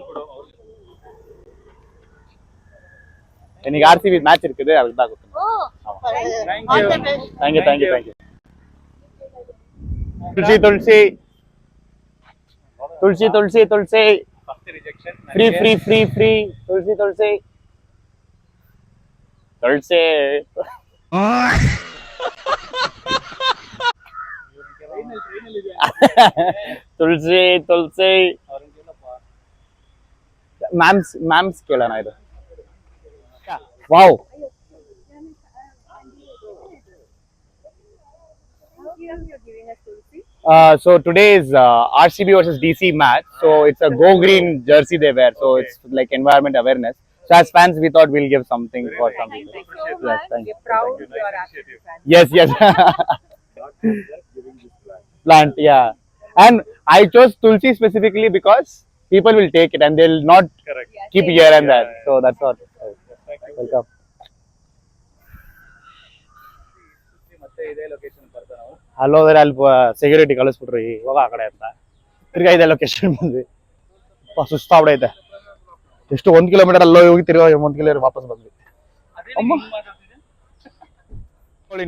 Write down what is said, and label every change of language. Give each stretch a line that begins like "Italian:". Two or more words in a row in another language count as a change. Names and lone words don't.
Tamil: இன்னைக்கு RCB மேட்ச் இருக்குது, அதுக்கு தான் கொடுத்தேன்.
English: thank you
Kannada: ತುಳಸಿ ಫ್ರೀ ತುಳಸಿ ತುಳಸಿ ಮ್ಯಾಮ್ಸ್ ಕೇಳೋಣ ಇದು ವಾವ್
English: You're giving us Tulsi. So today is RCB versus DC match. So it's a go green jersey they wear. So it's like environment awareness. So as fans, we thought we'll give something for some people. Thank you so Yes, much. thank you. We're proud you are RCB fans. Yes. Plant, yeah. And I chose Tulsi specifically because people will take it and they'll not keep here and there. So that's what. Welcome.
Kannada: ಮತ್ತೆ ಇದೇ ಲೊಕೇಶನ್ ಬರ್ತಾ ನಾವು ಅಲ್ಲೋದ್ರೆ ಅಲ್ಲಿ ಸೆಕ್ಯೂರಿಟಿ ಕಳಿಸ್ಬಿಟ್ರಿ ಹೋಗ ಆ ಕಡೆ ಅಂತ ತಿರ್ಗಾ ಇದೆ ಲೊಕೇಶನ್ ಬಂದ್ವಿ ಸುಸ್ತಾಗ್ಬಿಡೈತೆ ಎಷ್ಟು 1 ಕಿಲೋಮೀಟರ್ ಅಲ್ಲೋ ಹೋಗಿ ತಿರ್ಗಾ 1 ಕಿಲೋಮೀಟರ್ ವಾಪಸ್ ಬಂದ್ವಿ ಅಮ್ಮ ನೋಡಿ